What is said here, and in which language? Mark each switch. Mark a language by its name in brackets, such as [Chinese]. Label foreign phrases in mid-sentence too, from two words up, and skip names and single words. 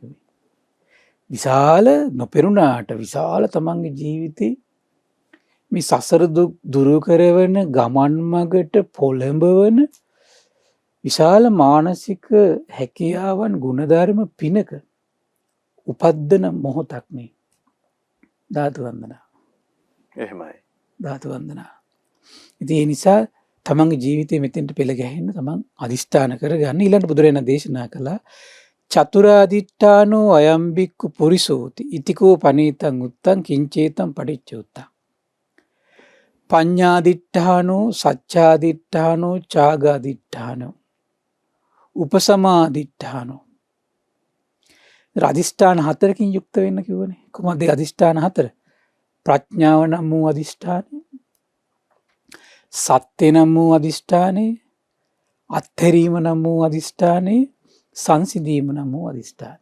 [Sinhala] විශාල නොපෙරුණාට විශාල තමන්ගේ ජීවිතේ මේ සසර දුක් දුරු කරවන ගමන් මගට පොළඹවන විශාල මානසික හැකියාවන් ගුණධර්ම පිනක උපද්දන මොහොතක් මේ ධාතු වන්දනා. එහෙමයි. ධාතු වන්දනා. ඉතින් ඒ නිසා තමන්ගේ ජීවිතේ මෙතෙන්ට පෙළ ගැහෙන්න තමන් අදිෂ්ඨාන කරගන්න. ඊළඟ බුදුරජාණන් දේශනා කළා [Pali] චතුරාදිට්ඨානෝ අයම්බික්කු පුරිසෝති ඉතිකෝ පනීතං උත්තං කිංචේතං පටිච්ච උත්තං පඤ්ඤාදිට්ඨානෝ සච්ඡාදිට්ඨානෝ චාගාදිට්ඨානෝ උපසමාදිට්ඨානෝ. [Sinhala] අදිෂ්ඨාන හතරකින් යුක්ත වෙන්න කිව්වනේ. කොහොමද අදිෂ්ඨාන හතර? ප්‍රඥාව නම් වූ අදිෂ්ඨානය, සත්‍ය නම් වූ අදිෂ්ඨානය, අත්හැරීම නම් වූ අදිෂ්ඨානය, සංසිඳීම නම් වූ අදිෂ්ඨානය.